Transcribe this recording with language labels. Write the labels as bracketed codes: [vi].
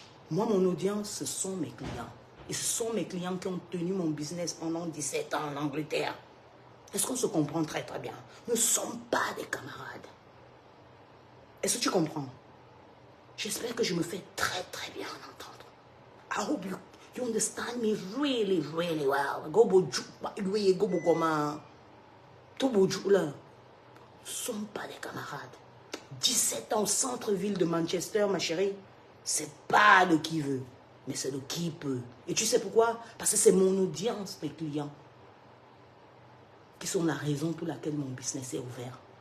[fr] Moi, mon audience, ce sont mes clients. Et ce sont mes clients qui ont tenu mon business pendant 17 ans en Angleterre. Est-ce qu'on se comprend très très bien? Nous ne sommes pas des camarades. Est-ce que tu comprends? J'espère que je me fais très très bien entendre. [en] I hope you understand me really, really well. Go boju, go bogoma. [fr] Tout boju là. Nous ne sommes pas des camarades. 17 ans au centre-ville de Manchester, ma chérie. C'est pas de qui veut, mais c'est de qui peut. Et tu sais pourquoi? Parce que c'est mon audience, mes clients, qui sont la raison pour laquelle mon business est ouvert.